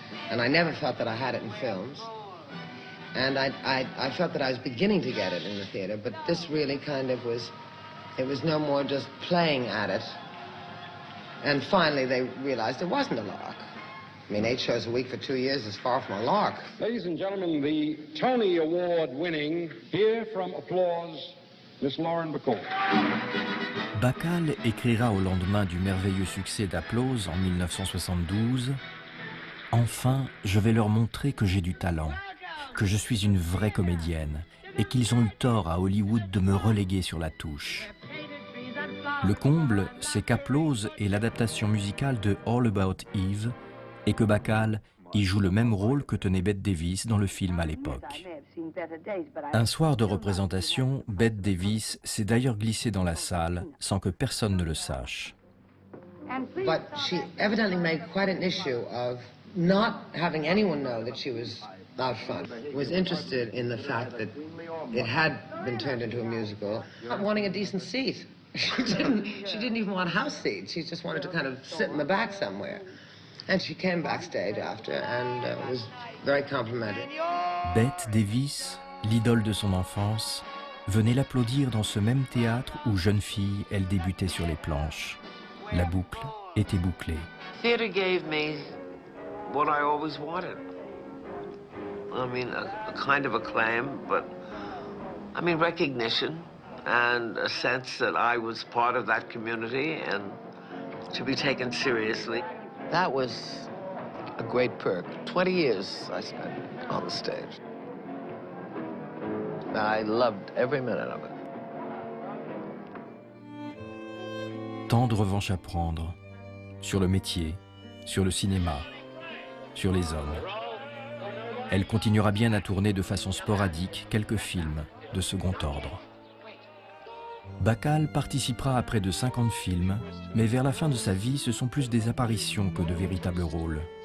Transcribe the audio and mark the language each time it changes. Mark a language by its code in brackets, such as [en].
[en] And I never felt that I had it in films. And I felt that I was beginning to get it in the theater, but this really kind of was, it was no more just playing at it. And finally they realized it wasn't a lark. I mean, 8 shows a week for 2 years is far from a lark. Ladies and gentlemen, the Tony Award winning, here from applause, Miss Lauren Bacall. [fr] Bacall écrira au lendemain du merveilleux succès d'Applause en 1972 « Enfin, je vais leur montrer que j'ai du talent, que je suis une vraie comédienne et qu'ils ont eu tort à Hollywood de me reléguer sur la touche. » Le comble, c'est qu'Applause est l'adaptation musicale de All About Eve et que Bacall y joue le même rôle que tenait Bette Davis dans le film à l'époque. Un soir de représentation, Bette Davis s'est d'ailleurs glissée dans la salle sans que personne ne le sache. [en] But she evidently made quite an issue of not having anyone know that she was out front. Was interested in the fact that it had been turned into a musical, not wanting a decent seat. She didn't even want a house seat. She just wanted to kind of sit in the back somewhere. And she came backstage after and was very complimented. [fr] Bette Davis, l'idole de son enfance, venait l'applaudir dans ce même théâtre où, jeune fille, elle débutait sur les planches. La boucle était bouclée. [en] Theater gave me what I always wanted. I mean, a kind of acclaim, but I mean recognition and a sense that I was part of that community and to be taken seriously. That was a great perk. 20 years I spent on the stage. I loved every minute of it. [fr] Tant de revanches à prendre sur le métier, sur le cinéma, sur les hommes. Elle continuera bien à tourner de façon sporadique quelques films de second ordre. Bacall participera à près de 50 films, mais vers la fin de sa vie, ce sont plus des apparitions que de véritables rôles.